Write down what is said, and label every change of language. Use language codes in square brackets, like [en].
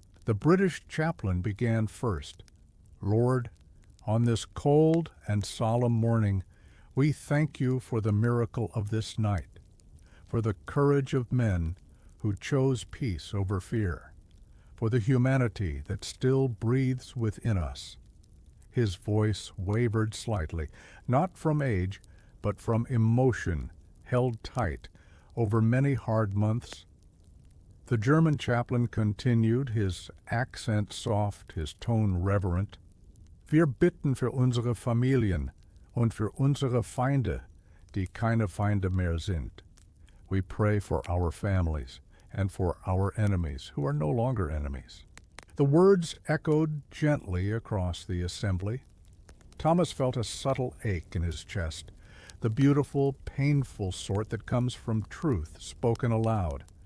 [en] The British chaplain began first. Lord, on this cold and solemn morning, we thank you for the miracle of this night, for the courage of men who chose peace over fear, for the humanity that still breathes within us. His voice wavered slightly, not from age, but from emotion held tight over many hard months. The German chaplain continued, his accent soft, his tone reverent. [de] Wir bitten für unsere Familien und für unsere Feinde, die keine Feinde mehr sind. [en] We pray for our families and for our enemies who are no longer enemies. The words echoed gently across the assembly. Thomas felt a subtle ache in his chest, the beautiful, painful sort that comes from truth spoken aloud.